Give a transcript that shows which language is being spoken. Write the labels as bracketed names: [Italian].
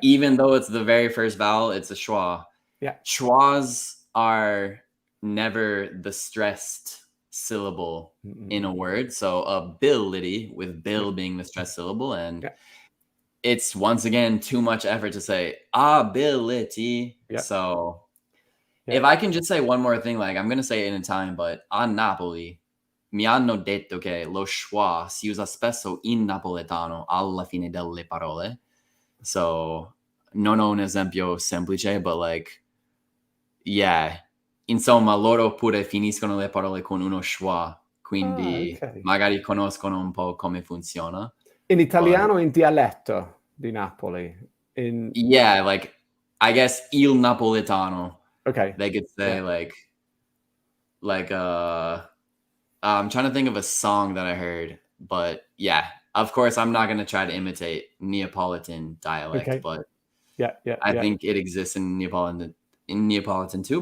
[English] even though it's the very first vowel, it's a schwa. Yeah. Schwas are never the stressed syllable in a word. So ability, with bill being the stressed syllable, and it's once again too much effort to say ability. So if I can just say one more thing, like I'm gonna say it in Italian, but [Italian] a Napoli mi hanno detto che lo schwa si usa spesso in napoletano alla fine delle parole. So non ho un esempio semplice, [English] but like, yeah, [Italian] insomma, loro pure finiscono le parole con uno schwa, quindi magari conoscono un po' come funziona. In italiano, in dialetto di Napoli. [English] Yeah, like, I guess [Italian] il napoletano. [English] Okay. They could say I'm trying to think of a song that I heard, but yeah, of course, I'm not going to try to imitate Neapolitan dialect, but I think it exists in Neapolitan too.